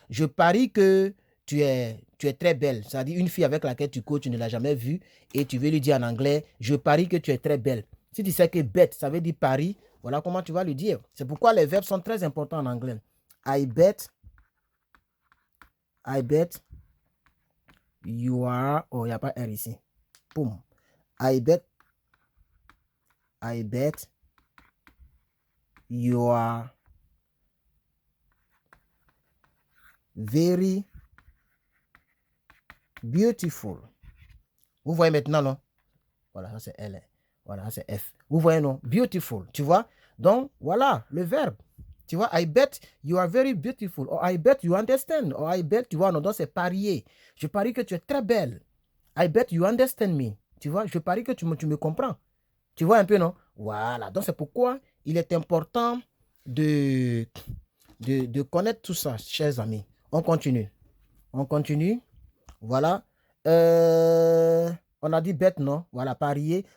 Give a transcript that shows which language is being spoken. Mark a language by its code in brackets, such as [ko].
[fr] Je parie que tu es très belle. C'est-à-dire une fille avec laquelle tu cours, tu ne l'as jamais vue et tu veux lui dire en anglais, je parie que tu es très belle. Si tu sais que bête, ça veut dire pari, voilà comment tu vas lui dire. C'est pourquoi les verbes sont très importants en anglais. [en] I bet you are, [fr] oh, il n'y a pas R ici. Boum. [en] I bet you are very beautiful. [fr] Vous voyez maintenant, non? Voilà, ça c'est L. Voilà, ça c'est F. Vous voyez, non? Beautiful, tu vois? Donc, voilà, le verbe. Tu vois, [en] I bet you are very beautiful. Or I bet you understand. Or I bet, [fr] tu vois, non? Donc, c'est parier. Je parie que tu es très belle. [en] I bet you understand me. [fr] Tu vois, je parie que tu me comprends. Tu vois un peu, non? Voilà. Donc, c'est pourquoi il est important de connaître tout ça, chers amis. On continue. Voilà. On a dit bet, non? Voilà, parier.